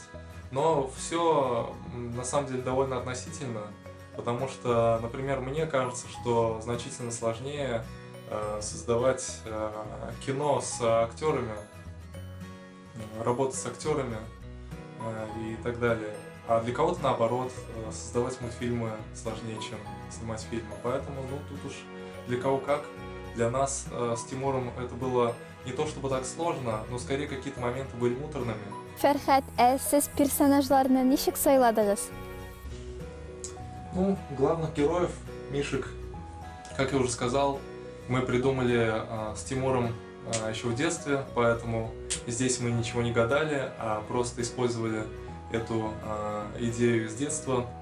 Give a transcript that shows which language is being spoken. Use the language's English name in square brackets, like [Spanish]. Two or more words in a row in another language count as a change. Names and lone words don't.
[Russian] Но все на самом деле довольно относительно, потому что, например, мне кажется, что значительно сложнее создавать кино с актерами, работать с актерами и так далее. А для кого-то, наоборот, создавать мультфильмы сложнее, чем снимать фильмы. Поэтому, ну, тут уж для кого как. Для нас с Тимуром это было не то чтобы так сложно, но скорее какие-то моменты были муторными. [Tatar] Фәрхат, сіз персонажларны ничек сайладыгыз? [Russian] Ну, главных героев, Мишек, как я уже сказал, мы придумали с Тимуром еще в детстве, поэтому здесь мы ничего не гадали, а просто использовали эту идею с детства.